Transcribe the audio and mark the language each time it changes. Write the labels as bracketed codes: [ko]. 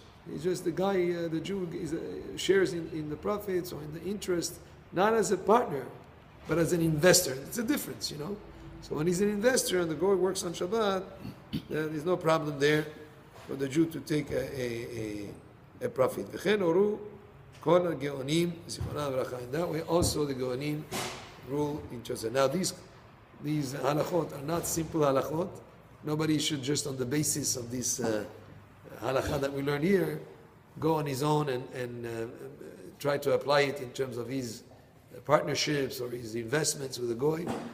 [en] He's just the guy, the Jew shares in the profits or in the interest, not as a partner, but as an investor. It's a difference, So when he's an investor and the goy works on Shabbat, there's no problem there for the Jew to take a profit. [he] וכן הורו כל הגאונים, זיכרונם לברכה. [en] In that way also the Geonim rule in Joseph. Now these halachot are not simple halachot. Nobody should just on the basis of this halakha that we learn here, go on his own and try to apply it in terms of his partnerships or his investments with the goy.